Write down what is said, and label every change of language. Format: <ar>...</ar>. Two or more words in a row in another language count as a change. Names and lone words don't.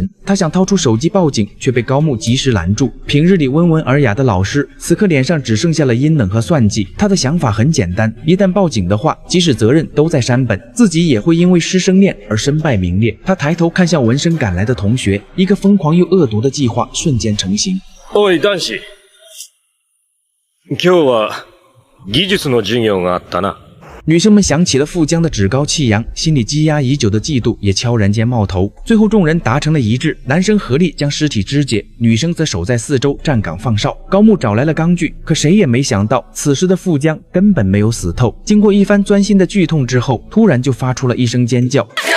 <zh>他想掏出手机报警，却被高木及时拦住。平日里温文尔雅的老师，此刻脸上只剩下了阴冷和算计。他的想法很简单，一旦报警的话，即使责任都在山本，自己也会因为师生恋而身败名裂。他抬头看向闻声赶来的同学，一个疯狂又恶毒的计划瞬间成型。</zh> <ja>おい男子、今日は技術の授業があったな。</ja> <zh>女生们想起了富江的趾高气扬，心里积压已久的嫉妒也悄然间冒头。最后众人达成了一致，男生合力将尸体肢解，女生则守在四周站岗放哨。高木找来了钢锯，可谁也没想到，此时的富江根本没有死透。经过一番钻心的剧痛之后，突然就发出了一声尖叫。</zh>